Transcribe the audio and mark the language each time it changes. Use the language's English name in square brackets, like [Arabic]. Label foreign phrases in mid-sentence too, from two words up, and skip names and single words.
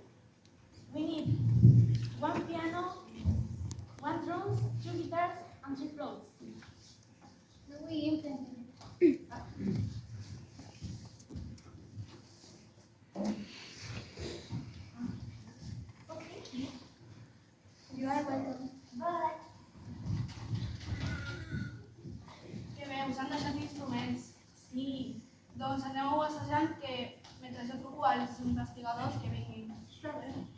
[English] We need one piano, one drums, two guitars, and three flutes. No, we intended. Okay. You are welcome. Bye. [Catalan] Que bé, us han deixat instruments. Sí. Doncs aneu assajant que mentre jo truco als investigadors que vinguin. Està bé.